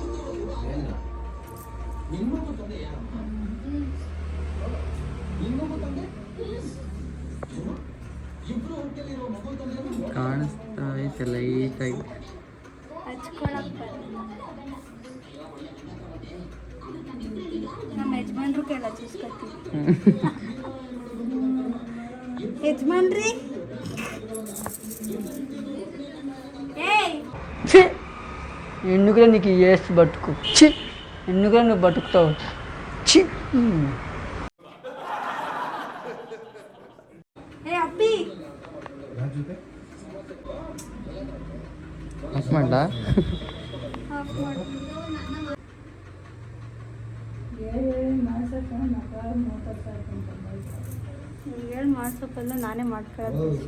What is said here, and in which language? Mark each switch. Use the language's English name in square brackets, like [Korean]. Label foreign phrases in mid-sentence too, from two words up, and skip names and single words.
[Kannada] ಕಾಣಿಸ್ತಾ ಐತೆ ಲೈಟಾಗಿ. ಹಚ್ಕೊಳಕ್ಕೆ ನಮ್ಮ ಯಜಮಾನ್ರು ಕೇಳ ಹಚ್ಚಿಸ್ಕೊತೀವಿ. ಯಜಮಾನ್ರಿ ఏయ్ [Telugu] ఛీ ఎందుకులే నీకు వేసి బతుకు ఛీ ఎందుకులే నువ్వు బతుకుతావు ఛీ ఏ అబ్బి [Kannada] ಆಫ್ ಮಾಡ್ಲಾ? ಆಫ್ ಮಾಡು. ಹೇಳಿ ಮಾಡ್ಸೋಕ್ಕಲ್ಲ, ನಾನೇ ಮಾಡ್ಕೊಳ್ಳೋದು.